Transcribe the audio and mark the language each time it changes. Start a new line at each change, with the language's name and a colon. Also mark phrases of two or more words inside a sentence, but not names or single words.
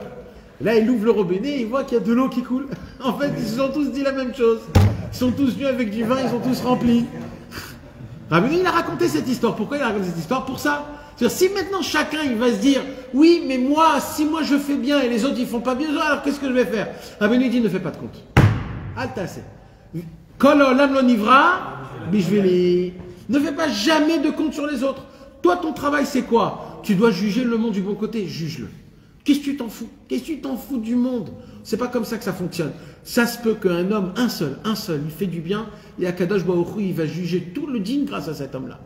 French: Là, il ouvre le robinet et il voit qu'il y a de l'eau qui coule. En fait, ils se sont tous dit la même chose. Ils sont tous venus avec du vin, ils ont tous rempli. Rabbeinu, il a raconté cette histoire. Pourquoi il a raconté cette histoire? Pour ça. C'est-à-dire, si maintenant chacun il va se dire, oui, mais moi, si moi je fais bien et les autres ils font pas bien, alors qu'est-ce que je vais faire? Rabbeinu dit, ne fais pas de compte.
Hebrew: אל תעשה. כל עולם לא נברא בשבילי.
French: Ne fais pas jamais de compte sur les autres. Toi, ton travail, c'est quoi? Tu dois juger le monde du bon côté. Juge-le. Qu'est-ce que tu t'en fous? Qu'est-ce que tu t'en fous du monde? C'est pas comme ça que ça fonctionne. Ça se peut qu'un homme, un seul, il fait du bien, et
Hebrew: הקדוש ברוך הוא,
French: il va juger tout le dîn grâce à cet homme-là.